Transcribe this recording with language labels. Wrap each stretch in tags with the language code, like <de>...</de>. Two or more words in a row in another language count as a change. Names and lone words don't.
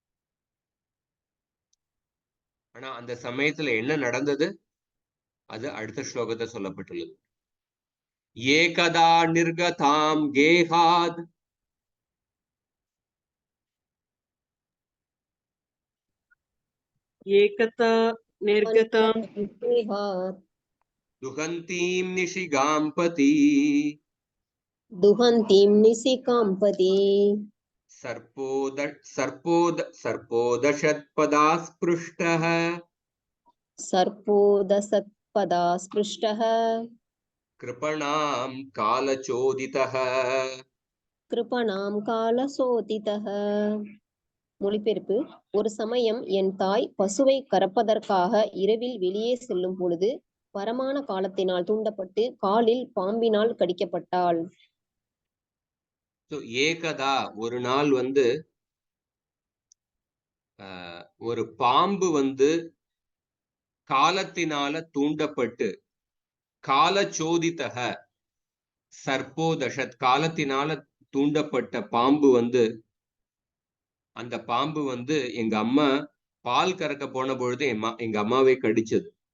<ta>ஆனா அந்த சமயத்துல என்ன நடந்தது அது அடுத்த ஸ்லோகத்தை சொல்லப்பட்டுள்ளது.</ta> <sa>एकदा निर्गतां गेहात् एकदा निर्गताम् दुहन्तीं निशिगाम्पति दुहन्तीं निशिकाम्पति सर्पोदशत्पदा स्पृष्टः सर्पोदसत्पदा स्पृष्टः कृपणां कालचोदितः कृपणां कालचोदितः.</sa> <ta>மொழிபெயர்ப்பு: ஒரு சமயம் என் தாய் பசுவை கறப்பதற்காக இரவில் வெளியே செல்லும் பொழுது பரமான காலத்தினால் தூண்டப்பட்டு காலில் பாம்பினால் கடிக்கப்பட்டாள். ஏகதா ஒரு நாள் வந்து ஒரு பாம்பு வந்து காலத்தினால தூண்டப்பட்டு</ta> <sa>कालचोदितक सर्पोदशत्</sa> <ta>காலத்தினால தூண்டப்பட்ட பாம்பு வந்து அந்த பாம்பு வந்து எங்க அம்மா பால் கறக்க போன பொழுது எங்க அம்மாவை கடிச்சது.</ta>